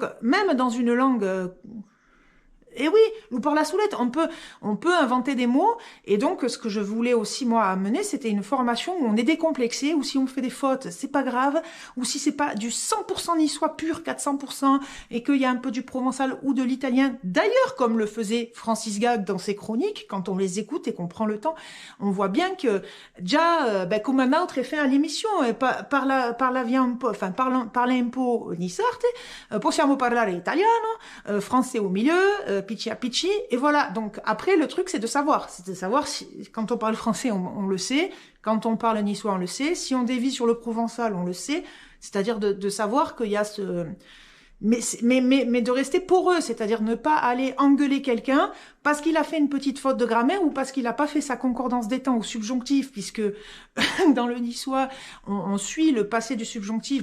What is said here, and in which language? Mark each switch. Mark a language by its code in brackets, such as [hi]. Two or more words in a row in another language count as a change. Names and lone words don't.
[fr] même dans une langue, et oui, ou par la soulette, on peut inventer des mots, et donc ce que je voulais aussi moi amener, c'était une formation où on est décomplexé, ou si on fait des fautes, c'est pas grave, ou si c'est pas du 100% niçois pur, 400%, et qu'il y a un peu du provençal ou de l'italien, d'ailleurs comme le faisait Francis Gag dans ses chroniques, quand on les écoute et qu'on prend le temps, on voit bien que [it] già, come un [fr] autre fait à l'émission, [it] parla un po' niçarte, possiamo parlare italiano, [fr] français au milieu, Pichi à Pichi, et voilà. Donc après, le truc, c'est de savoir si, quand on parle français, on le sait, quand on parle niçois, on le sait, si on dévie sur le provençal, on le sait, c'est-à-dire de savoir qu'il y a ce... Mais de rester poreux, c'est-à-dire ne pas aller engueuler quelqu'un parce qu'il a fait une petite faute de grammaire ou parce qu'il n'a pas fait sa concordance des temps au subjonctif, puisque dans le niçois, on suit le passé du subjonctif.